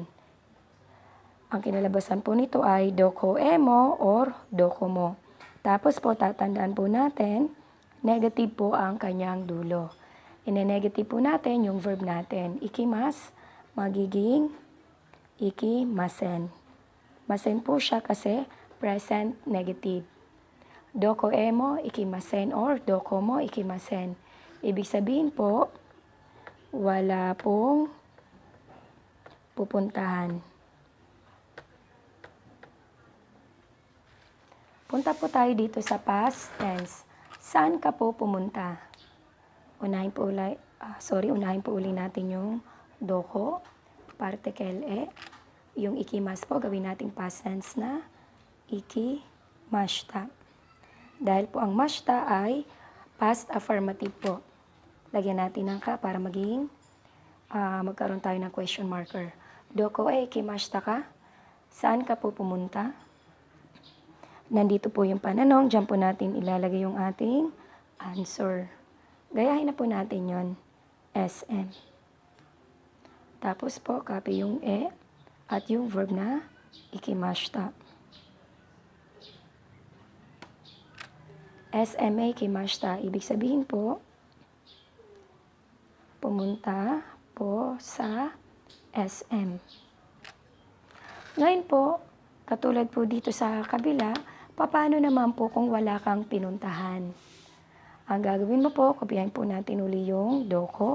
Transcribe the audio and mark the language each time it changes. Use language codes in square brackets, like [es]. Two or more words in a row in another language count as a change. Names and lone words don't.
[tl] Ang kinalabasan po nito ay [ja] どこへも [tl] or [ja] どこも. [tl] Tapos po, tatandaan po natin, negative po ang kanyang dulo. Ine-negative po natin yung verb natin. Ikimas, magiging ikimasen. Masen po siya kasi present negative. [ja] どこへも、行きません [tl] or [ja] どこも、行きません. [tl] Ibig sabihin po, wala pong pupuntahan. Punta po tayo dito sa past tense. Saan ka po pumunta? Unahin po uli natin yung doko, particle e. Yung ikimas po, gawin nating past tense na ikimashita. Dahil po ang mashita ay past affirmative po. Lagyan natin ng ka para maging magkaroon tayo ng question marker. [ja] どこ行きましたか? [tl] Saan ka po pumunta? Nandito po yung pananong. Diyan po natin ilalagay yung ating answer. Gayahin na po natin yon. SM. Tapos po, copy yung e at yung verb na ikimashita. [ja] SMへ行きました. [tl] Ibig sabihin po, pumunta po sa SM. Ngayon po, katulad po dito sa kabila, paano naman po kung wala kang pinuntahan? Ang gagawin mo po, kopyahin po natin uli yung doko.